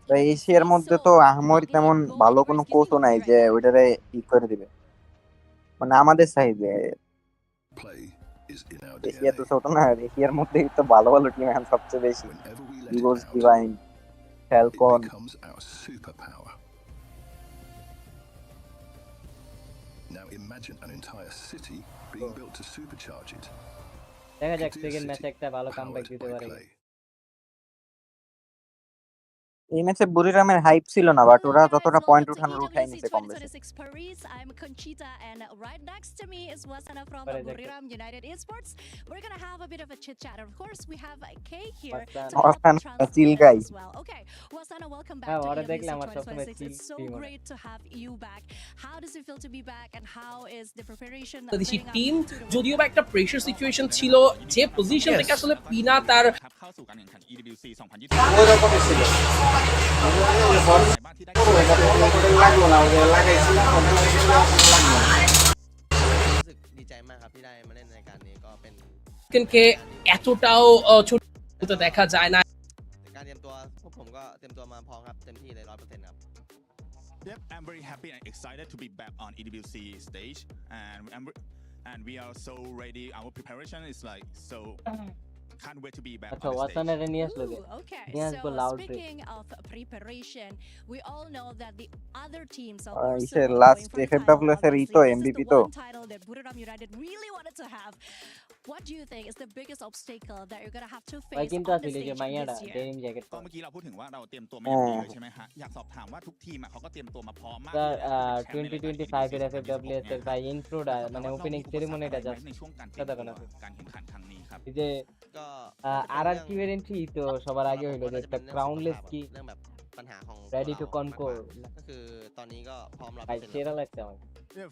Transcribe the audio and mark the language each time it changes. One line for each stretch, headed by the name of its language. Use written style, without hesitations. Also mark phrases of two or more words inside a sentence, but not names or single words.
Bangla: এশিয়ার মধ্যে তো আহমরি তেমন ভালো কোনো কোচও নাই যে ওইটারে ই করে দিবে, মানে আমাদের সাইডে এশিয়া তো ছোট না, এশিয়ার মধ্যেই তো ভালো ভালো টিম এখন সবচেয়ে বেশি, ইগোস ডিভাইন, ফ্যালকন।
English: Now imagine an entire city being built to supercharge it.
Bangla: দেখা যাক সেকেন্ড ম্যাচে একটা ভালো কামব্যাক দিতে পারে। এই ম্যাচে বুরিরামের হাইপ ছিল না, বাট ওরা যতটা পয়েন্ট উঠানোর উঠাই নিছে কম বেশি।
English: I'm Conchita, and right next to me is Wasana from Buriram United Esports. We're gonna have a bit of a chit chat. Of course, we have Kay here to Wasana chill guy as well. Okay, Wasana, welcome back to EWC 2026. It's so great to have you back. How does it feel to be back, and how is the preparation?
Bangla: বাংলাদেশি টিম যদিও বা একটা
English: pressure situation
Bangla: ছিল, যে পজিশন থেকে আসলে পিনা তার
Thai: เข้าสู่การแข่งขัน EWC 2024 ดีใจมากครับที่ได้มาเล่นในการนี้ก็เป็น
Bangla: কে এতটাও ছোট দেখা যায় না।
Thai: การเตรียมตัวพวกผมก็เตรียมตัวมาพร้อมครับเต็มที่เลย 100% ครับ
English: Yep, I'm very happy and excited to be back on EWC stage, and we are so ready. Our preparation is like so. Can't wait to be back.
Bangla: আচ্ছা ওয়াসানারে নিয়ে আসলো যে
English: Okay,
Bangla: নিয়ে আসবো
English: so
Bangla: লাউড
English: speaking of preparation, we all know that the other teams are
Bangla: ইসে লাস্ট এফএফডব্লিউএস এর ই তো এমবিপি তো
English: title that Buriram United really wanted to have. What do you think is the biggest obstacle that you're going to have to face on the stage this year?
Thai: ก็เมื่อกี้เราพูดถึงว่าเราเตรียมตัวมาอย่างดีเลยใช่ไหมฮะอยากสอบถามว่าทุกทีมเขาก็เตรียมตัวมาพร้อมมาก
Bangla: 2025 এর এফএফডব্লিউএস এর ভাই ইন্ট্রোটা মানে
English: opening ceremonyটা just
Thai: ในช่วงการเตรียมการแข่งขันครั้งนี้ครับ
Bangla: এই যে আরআরকিউ এর এন্ট্রি তো সবার আগে হইলো যে একটা ক্রাউনলেস কি
Thai: เรื่องแบบปัญหาของ
English: ready to conquer
Thai: ก็คือตอนนี้ก็พร้อม
Bangla: ভাই সেরা লাগছে আমার